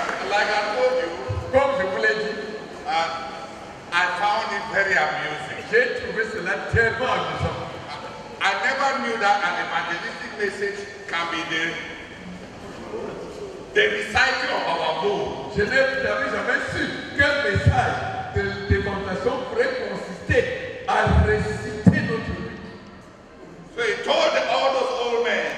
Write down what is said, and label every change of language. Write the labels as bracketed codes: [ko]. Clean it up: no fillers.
[en] Like I told you, [fr] Comme je vous l'ai dit, [en] I found it very amusing. [fr] j'ai trouvé cela tellement amusant. [en] I never knew that an evangelistic message can be the recital of our mood. [fr] Je n'avais jamais su qu'un message d'évangélisation pourrait consister à réciter notre vie. [en] So he told all those old men,